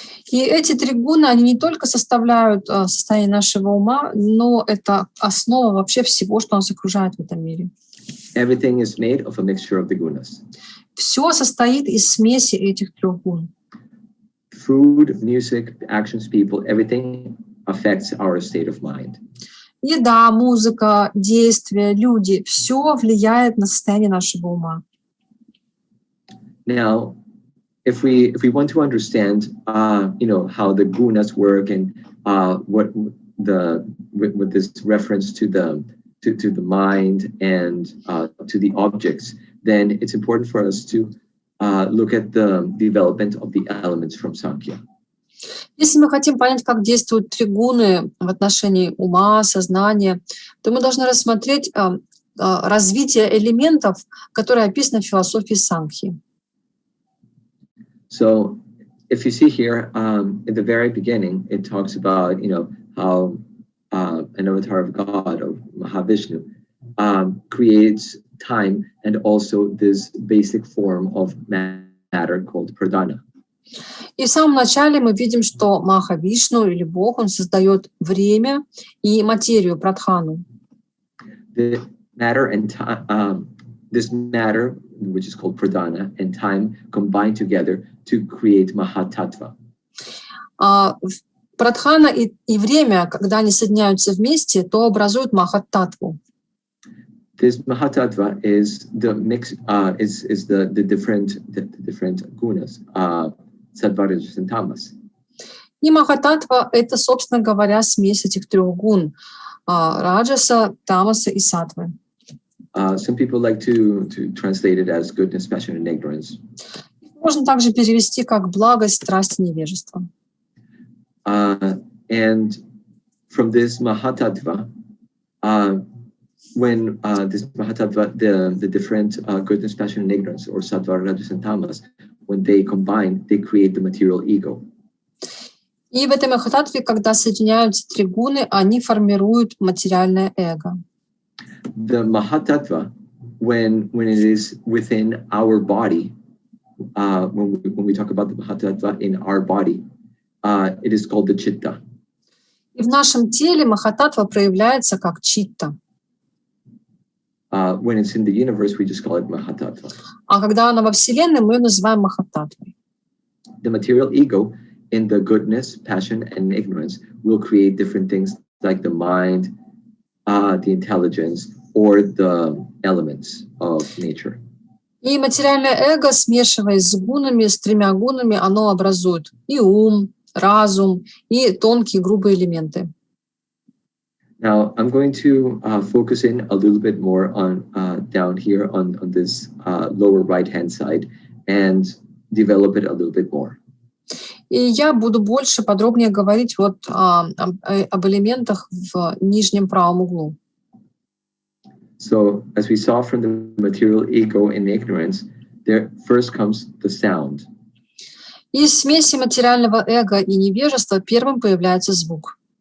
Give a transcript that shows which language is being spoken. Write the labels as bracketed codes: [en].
[ru] И эти три гуна, они не только составляют состояние нашего ума, но это основа вообще всего, что нас окружает в этом мире. [en] Everything is made of a mixture of the gunas. [ru] Все состоит из смеси этих трех гун. [en] Food, music, actions, people, everything affects our state of mind. [ru] Еда, музыка, действия, люди — все влияет на состояние нашего ума. [en] Now, if we want to understand, how the gunas work and with this reference to the mind and to the objects, then it's important for us to look at the development of the elements from Sankhya. [ru] Если мы хотим понять, как действуют три гуны в отношении ума, сознания, то мы должны рассмотреть развитие элементов, которые описаны в философии Санхи. [en] So, if you see here, in the very beginning, it talks about, how an avatar of God, of Maha-Vishnu, creates time and also this basic form of matter called pradhana. [ru] И в самом начале мы видим, что Маха-Вишну или Бог, он создает время и материю, прадхану. [en] The matter and time, this matter, which is called pradhana, and time combine together to create Mahatattva. [ru] Прадхана и время, когда они соединяются вместе, то образуют Махататтву. [en] This Mahatattva is the mix, is the different gunas, sattva, rajas, and tamas. [ru] И Махататтва — это, собственно говоря, смесь этих трех гун — раджаса, тамаса и саттвы. [en] Some people like to translate it as goodness, passion, and ignorance. [ru] Можно также перевести как благость, страсть и невежество. [en] And from this Mahatattva, when this Mahatattva, the different goodness, passion, and ignorance, or sattva, rajas, and tamas, when they combine, they create the material ego. [ru] И в этой Махататтве, когда соединяются три гуны, они формируют материальное эго. [en] The Mahatattva, when it is within our body, when we talk about the Mahatattva in our body, it is called the chitta. [ru] И в нашем теле Махататтва проявляется как читта. [en] When it's in the universe, we just call it Mahatattva. [ru] А когда она во Вселенной, мы ее называем Махататтвой. [en] The material ego in the goodness, passion, and ignorance will create different things like the mind, the intelligence, or the elements of nature. [ru] И материальное эго, смешиваясь с гунами, с тремя гунами, оно образует и ум, разум, и тонкие грубые элементы. [en] Now, I'm going to focus in a little bit more on down here on this lower right-hand side and develop it a little bit more. [ru] И я буду больше подробнее говорить вот об элементах в нижнем правом углу. [en] So, as we saw from the material ego and ignorance, there first comes the sound. [ru] Из смеси материального эго и невежества первым появляется звук.